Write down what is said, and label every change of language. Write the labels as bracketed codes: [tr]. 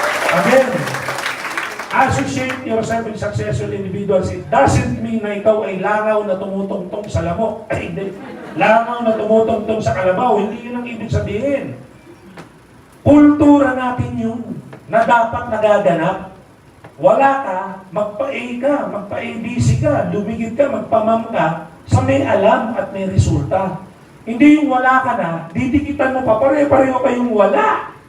[en] Again, associate yourself with successful individuals. It doesn't mean [tl] na ikaw ay langaw na tumutungtong sa lamok. Ay, hindi. Langaw na tumutungtong sa kalabaw. Hindi yun ang ibig sabihin. Kultura natin yun na dapat nagaganap. Wala ka, magpa-A ka, magpa-ABC ka, lumigit ka, magpamam ka, sa may alam at may resulta. Hindi yung wala ka na, didikitan mo pa, pare-pareho kayong wala.